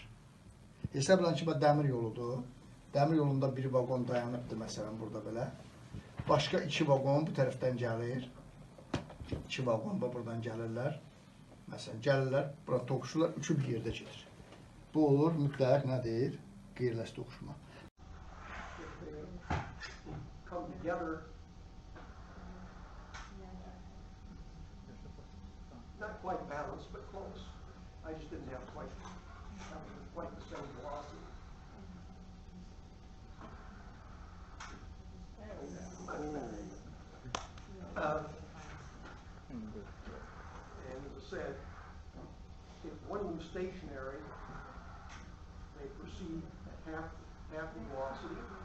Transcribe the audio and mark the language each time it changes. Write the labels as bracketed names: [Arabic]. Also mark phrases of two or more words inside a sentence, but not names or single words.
[Azerbaijani] Hesablayın ki, dəmir yoludur. Dəmir yolunda bir vaqon dayanıbdır, məsələn, burada belə. Başqa iki vaqon bu tərəfdən gəlir. İki vaqon buradan gəlirlər. Məsələn, gəlirlər, bura toqquşurlar, üçü bir yerdə gedir. Bu olur mütləq nədir? Qeyri-elastik toqquşma. [English] Not quite balanced, but close. I just didn't have quite the same velocity. And as I said, if one moves stationary, they proceed at half the velocity.